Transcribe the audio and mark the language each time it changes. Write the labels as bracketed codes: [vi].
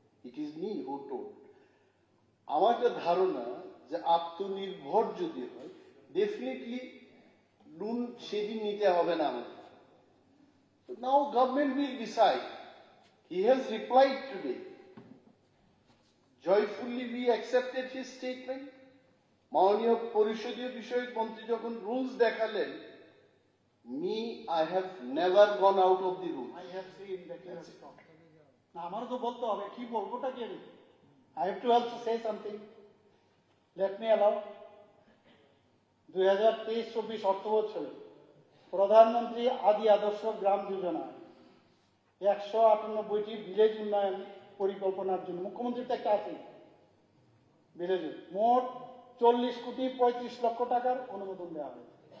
[en] It is me who told. [bn] আমার একটা ধারণা যে আত্মনির্ভর যদি হয়, ডেফিনেটলি লোন সেদিন নিতে হবে না আমাদের। [en] Now government will decide. He has replied today. Joyfully we accepted his statement. [bn] মাননীয় পরিষদীয় বিষয়ক মন্ত্রী যখন রুলস দেখালেন, [en] I have never gone out of the rules. I have seen that you have talked. [bn] না, আমারও তো বলতে হবে, কি বলবোটা কি আমি? [en] I have to also say something. Let me allow. [bn] 2023-24 অর্থ বছরে প্রধানমন্ত্রী আদি আদর্শ গ্রাম যোজনা 198টি ভিলেজ উন্নয়ন পরিকল্পনার জন্য মুখ্যমন্ত্রীর তো একটা আছে ভিলেজ, মোট 40 কোটি 35 লক্ষ টাকার অনুমোদন দেওয়া হয়েছে।